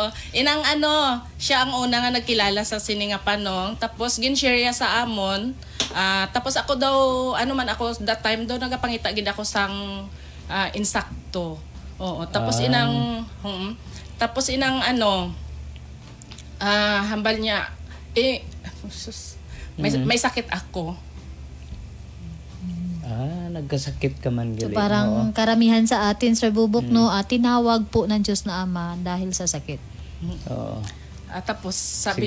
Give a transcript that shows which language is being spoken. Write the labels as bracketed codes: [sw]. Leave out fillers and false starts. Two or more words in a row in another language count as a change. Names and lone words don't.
[hil] Inang ano, siya ang una nga nagkilala sa sini nga panong. Tapos gin-share niya sa amon. Tapos ako daw, ano man ako, [en] that time [hil] daw nagapangita gid ako sang insakto. Oo. Tapos inang ano, hambal niya, may sakit ako. Nagkasakit ka man So gali. [tl] parang karamihan sa atin, Sir Bubok, no, tinawag po ng Diyos na Ama dahil sa sakit. Oo. Tapos sabi